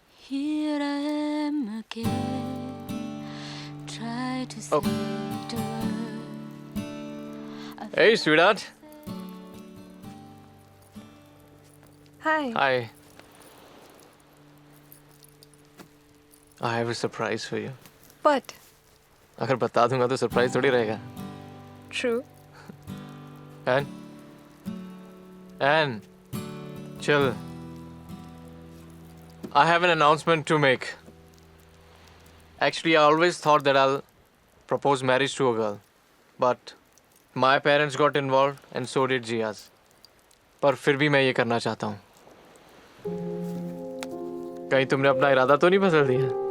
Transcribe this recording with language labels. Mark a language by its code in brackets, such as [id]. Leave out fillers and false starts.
[en] Here I am again, try to Oh. speak the word. Hey, sweetheart. Hi. Hi. I have a surprise for you. What? [hi] अगर बता दूंगा तो surprise थोड़ी रहेगा। [en] True. And chill. I have an announcement to make. Actually, I always thought that I'll propose marriage to a girl. But my parents got involved and so did Jia's. [hi] पर फिर भी मैं ये करना चाहता हूँ। कहीं तुमने अपना इरादा तो नहीं बदल दिया?